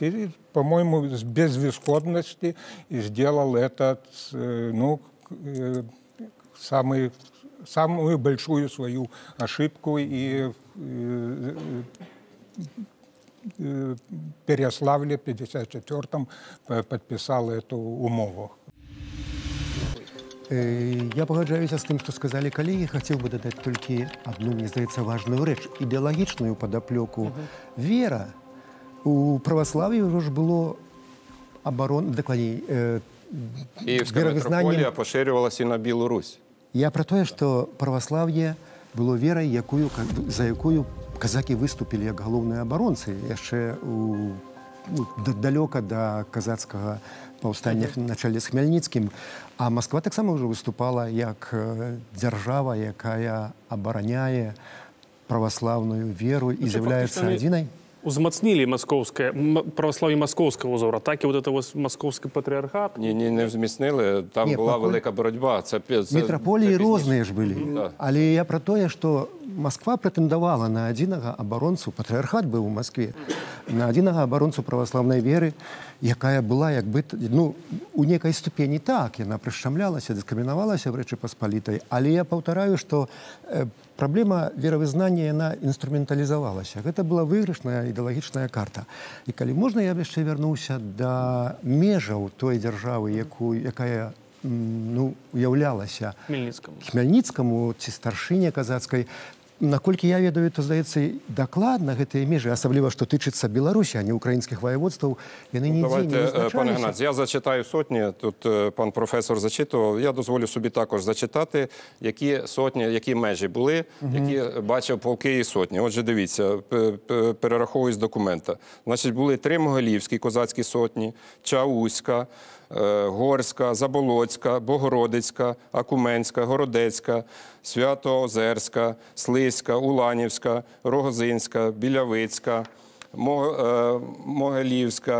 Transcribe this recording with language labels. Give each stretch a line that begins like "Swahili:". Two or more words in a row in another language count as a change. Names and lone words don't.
Russian: И, по-моему, с безысходности сделал этот, самую большую свою ошибку и Переяславле в 1954-м подписал эту умову.
Belarusian: Я пагаджаюся з тым, што сказалі калегі, хацеў бы дадаць толькі адну, мне здаецца, важную рэч, ідэалагічную падаплёку. Вера у праваславі ўжо ж было дакладней,
Ukrainian: Київська митрополія поширювалася і на Білорусь.
Belarusian: Я про тое, што праваслаўе было верай, за якую казакі выступілі як галоўныя абаронцы яшчэ далёка да казацкага паўстання на чале з Хмельніцкім. А Москва таксама ўжо выступала як дзяржава, якая абараняе праваслаўную веру і з'яўляецца адзінай.
Russian: Узмацнили православие московского узора, так и вот это вот московский патриархат?
Ukrainian: Не взміцнили, там була велика боротьба.
Belarusian: Метрополії розныя ж былі. Але я про тое, што Москва прэтэндавала на адзінага абаронцу, патрыархат быў у Москве, на адзінага абаронцу праваслаўнай веры, якая была як бы, у некай ступені так, яна прышчамлялася, дыскрымінавалася в Рэчы Паспалітай, але я паўтараю, што праблема веравызнання, яна інструменталізавалася. Гэта была выйгрышная ідэалагічная карта. І калі можна, я б яшчэ вярнуўся да межаў той дзяржавы, якая уяўлялася Хмельніцкаму ці старшыне казацкай. Наколькі я ведаю, то, здаецца, дакладна гэтыя межы, асабліва, што тычыцца Беларусі, а не украінскіх воєводстваў, яны нідзе
Ukrainian: не визначалися. Пане Геннадій, я зачитаю сотні, тут пан професор зачитував, я дозволю собі також зачитати, які сотні, які межі були, які бачив полки і сотні. Отже, дивіться, перераховую з документа. Значить, були 3 могилівські козацькі сотні, Чауська, Горська, Заболоцька, Богородицька, Акуменська, Городецька, Свято-Озерська, Слизька, Уланівська, Рогозинська, Білявицька, Могилівська.